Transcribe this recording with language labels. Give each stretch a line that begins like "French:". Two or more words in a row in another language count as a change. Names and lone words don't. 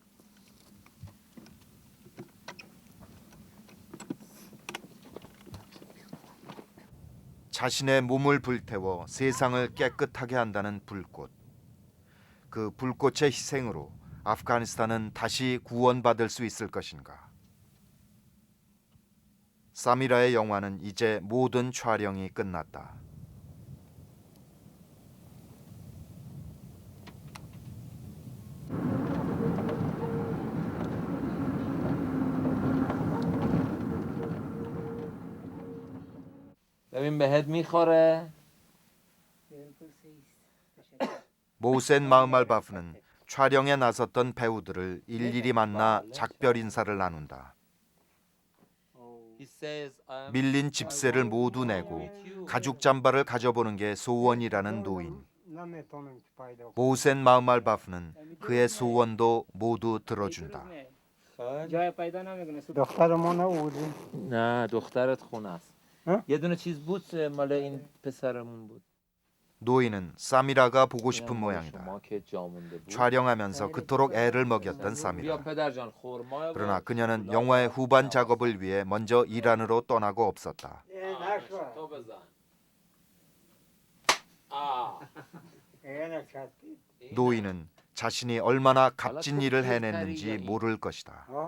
Korean: 자신의 몸을 불태워 세상을 깨끗하게 한다는 불꽃. 그 불꽃의 희생으로 아프가니스탄은 다시 구원받을 수 있을 것인가? 사미라의 영화는 이제 모든 촬영이 끝났다.
Persian: ببین بهت میخوره.
Korean: 모센 마흐말바프는 촬영에 나섰던 배우들을 일일이 만나 작별 인사를 나눈다. 밀린 집세를 모두 내고 가죽 잠바를 가져보는 게 소원이라는 노인. 모센 마흐말바프는 그의 소원도 모두 들어준다.
Persian: نه دخترت خونه است. یه دونه چیز بود مال این پسرمون بود.
Korean: 노인은 사미라가 보고 싶은 모양이다. 촬영하면서 그토록 애를 먹였던 사미라. 그러나 그녀는 영화의 후반 작업을 위해 먼저 이란으로 떠나고 없었다. 노인은 자신이 얼마나 값진 일을 해냈는지 모를 것이다.